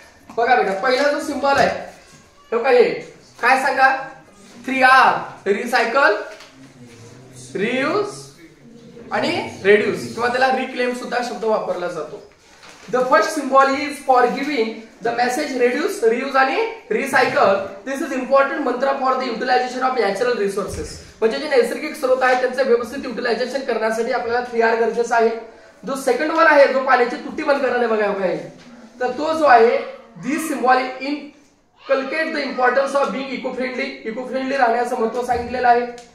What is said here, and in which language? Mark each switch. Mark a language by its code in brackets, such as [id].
[mr] बघा बेटा पहिला जो सिम्बॉल आहे तो काय सांगा 3R. रिसायकल, रियूज आणि रेड्यूस किंवा त्याला रिक्लेम सुद्धा शब्द वापरला जातो. [en] The first symbol is for giving the message reduce, reuse आणि recycle. This is important mantra for the utilization of natural resources. [mr] म्हणजे जे नैसर्गिक स्रोत आहेत त्यांचे व्यवस्थित युटिलायझेशन करण्यासाठी आपल्याला 3R गरजेचं आहे. जो सेकंड वन आहे जो पाण्याची तुटी बंद करणे बघा काय तर तो जो आहे [en] This symbol inculcate the importance of being eco friendly. [mr] Eco friendly राहण्याचं महत्व सांगितलेलं आहे.